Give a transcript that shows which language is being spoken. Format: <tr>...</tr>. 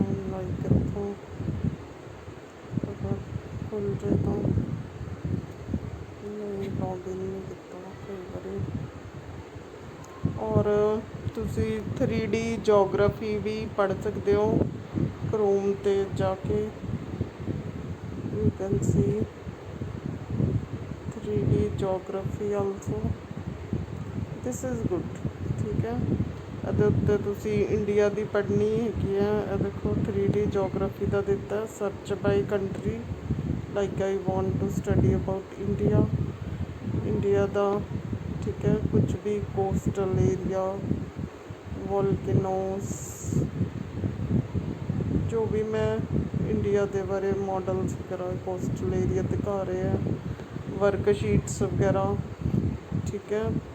<pa>Like ਇੱਥੋਂ ਅਗਰ ਖੁੱਲ ਜੇ ਤਾਂ ਨਹੀਂ, ਲੌਗਇਨ ਨਹੀਂ ਕੀਤਾ ਕਈ ਵਾਰੀ। ਔਰ ਤੁਸੀਂ 3D ਜੋਗ੍ਰਾਫੀ ਵੀ ਪੜ੍ਹ ਸਕਦੇ ਹੋ ਕਰੋਮ 'ਤੇ ਜਾ ਕੇ।</pa> <en>you can see 3D geography also, this is good,</en> <pa>ਠੀਕ ਹੈ। ਇਹਦੇ ਉੱਤੇ ਤੁਸੀਂ ਇੰਡੀਆ ਦੀ ਪੜ੍ਹਨੀ ਹੈਗੀ ਹੈ, ਇਹ ਦੇਖੋ 3D geography ਦਾ ਦਿੱਤਾ,</pa> <en>search by country, like I want to study about India,</en> <pa>India ਦਾ, ਠੀਕ ਹੈ। ਕੁਝ ਵੀ ਕੋਸਟਲ ਏਰੀਆ, ਵੋਲਕੈਨੋਸ, ਜੋ ਵੀ ਮੈਂ ਇੰਡੀਆ ਦੇ ਬਾਰੇ ਮੋਡਲਸ ਵਗੈਰਾ ਕੋਸਟਲ ਏਰੀਆ ਦਿਖਾ ਰਹੇ ਆ, ਵਰਕਸ਼ੀਟਸ ਵਗੈਰਾ, ਠੀਕ ਹੈ।</pa>